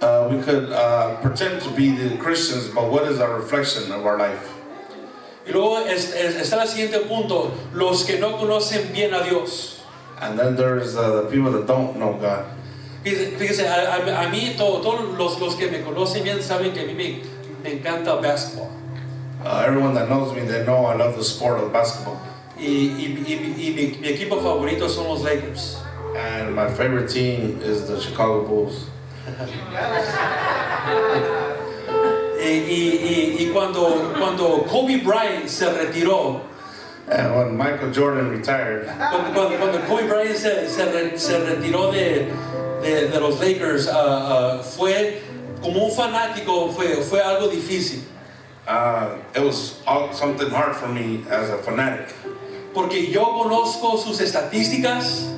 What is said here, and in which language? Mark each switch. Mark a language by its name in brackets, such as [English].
[English] We could pretend to be the Christians, but what is our reflection of our life? [Spanish] Y luego está el siguiente punto, los que no conocen bien a Dios. [English] And then there's the people that don't know God. [Spanish] Fíjese, a mí todos los que me conocen bien saben que a mí me encanta el basketball. [English] Everyone that knows me, they know I love the sport of basketball. [Spanish] Y mi equipo favorito son los Lakers. [English] And my favorite team is the Chicago Bulls. [Spanish] Y cuando Kobe Bryant se retiró, [English] And when Michael Jordan retired, [Spanish] cuando Kobe Bryant se retiró de los Lakers, fue como un fanático, fue algo difícil. [English] it was something hard for me as a fanatic. [Spanish] Porque yo conozco sus estadísticas,